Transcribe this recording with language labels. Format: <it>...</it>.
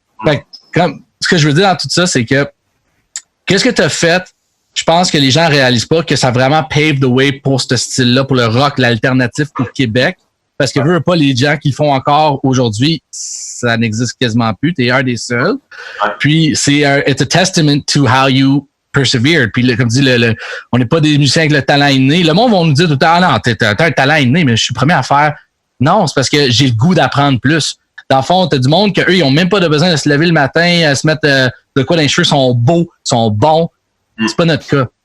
<fr>Fait que, ce que je veux dire dans tout ça, c'est que qu'est-ce que t'as fait? Je pense que les gens réalisent pas que ça a vraiment</fr> <en>paved the way</en> <fr>pour ce style-là, pour le rock, l'alternatif au Québec. Parce que veux pas les gens qui le font encore aujourd'hui, ça n'existe quasiment plus. T'es un des seuls.</fr> <en>Puis it's a testament to how you persevered.</en> <fr>Puis comme dit on n'est pas des musiciens avec le talent inné. Le monde va nous dire tout le temps, non, t'as un talent inné, mais je suis le premier à faire. Non, c'est parce que j'ai le goût d'apprendre plus. Dans le fond, t'as du monde qu'eux, ils ont même pas de besoin de se lever le matin, à se mettre de quoi dans les cheveux, sont beaux, sont bons. C'est pas notre cas.</fr>